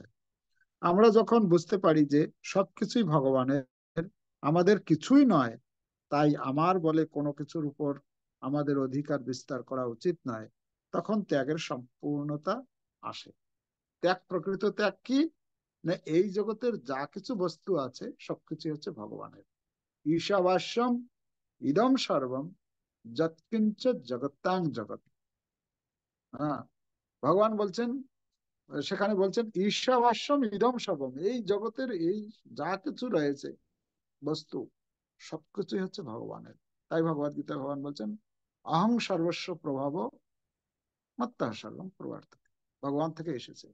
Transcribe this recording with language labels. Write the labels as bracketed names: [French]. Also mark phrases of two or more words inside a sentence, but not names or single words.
[Bangla] আমরা যখন বুঝতে পারি যে সবকিছুই ভগবানের, আমাদের কিছুই নয়, তাই আমার বলে কোনো কিছুর উপর আমাদের অধিকার বিস্তার করা উচিত নয়, তখন ত্যাগের সম্পূর্ণতা আসে। ত্যাগ, প্রকৃত ত্যাগ কি না, এই জগতের যা কিছু বস্তু আছে সবকিছু হচ্ছে ভগবানের। [Sanskrit] ঈশাবাস্যম ইদম সর্বম যৎকিঞ্চ জগত্তাং জগৎ। [Bangla] হ্যাঁ, ভগবান বলছেন, সেখানে বলছেন [Sanskrit] ईशावास्यम् इदम् सर्वम्, [Bangla] এই জগতের এই যা কিছু রয়েছে বস্তু সবকিছুই হচ্ছে ভগবানের। তাই ভগবদ গীতা ভগবান বলছেন [Sanskrit] अहं सर्वस्व प्रभाव मत्ता सर्वम् प्रवर्त, [Bangla] ভগবান থেকে এসেছে।